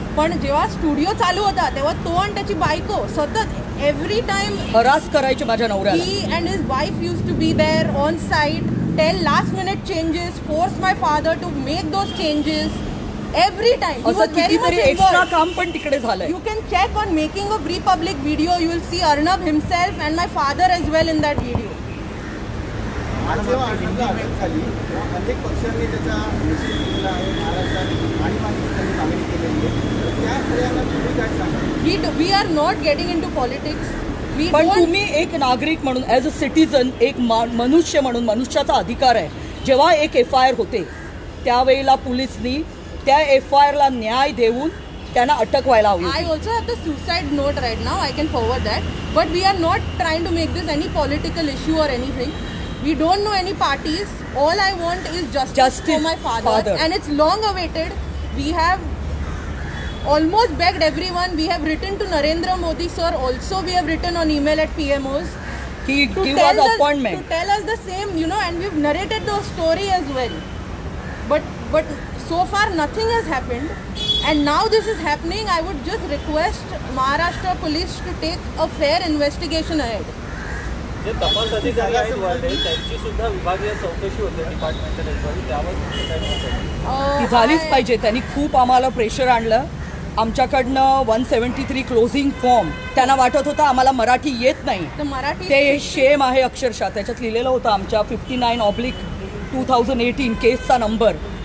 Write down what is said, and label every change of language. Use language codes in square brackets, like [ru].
[mr] पण जेव्हा स्टुडिओ चालू होता तेव्हा तो आणि त्याची बायको सतत [en] every time [mr] हरास करायचे माझ्या नवऱ्याला. [en] He and his wife use to be there on site, tell last minute changes, force my father to make those changes. Every time. [mr] असं कितीतरी एक्स्ट्रा काम पण तिकडे झालंय. [en] You can check on making of Republic video. You will see Arnab himself and my father as well in that video. [mr] अनेक पक्षांनी त्याचा निषेध केलेला आहे. महाराष्ट्रात आणीबाणी केलेली आहे. त्या सगळ्यांना काय सांगा? [en] We are not getting into politics. [mr] पण तुम्ही एक नागरिक म्हणून [en] as a citizen, [mr] एक मनुष्य म्हणून, मनुष्याचा अधिकार आहे. जेव्हा एक FIR होते त्यावेळेला पोलिसनी त्या FIRला न्याय देऊन त्यांना अटक व्हायला हवी. [en] I also have the suicide note right now. I can forward that. But we are not trying to make this any political issue or anything. We don't know any parties. All I want is justice for my father. And it's long awaited. We have almost begged everyone. We have written to Narendra Modi sir. Also we have written on email at PMOs. He give us appointment. To tell us the same, you know, and we've narrated the story as well. But so far nothing has happened, and now this is happening. I would just request Maharashtra police to take a fair investigation ahead. [mr] जे तपास अधिकारी आहेत वाले त्यांची सुद्धा विभागीय चौकशी होते [en] departmental enquiry, [mr] त्यावर ती झालीच पाहिजे. त्यांनी खूप आम्हाला प्रेशर आणलं. आमच्याकडनं 173 क्लोजिंग फॉर्म, त्यांना वाटत होतं आम्हाला मराठी येत नाही. ते शेम आहे अक्षरशः. त्याच्यात लिहिलेलं होतं आमच्या 59/2018 केसचा नंबर.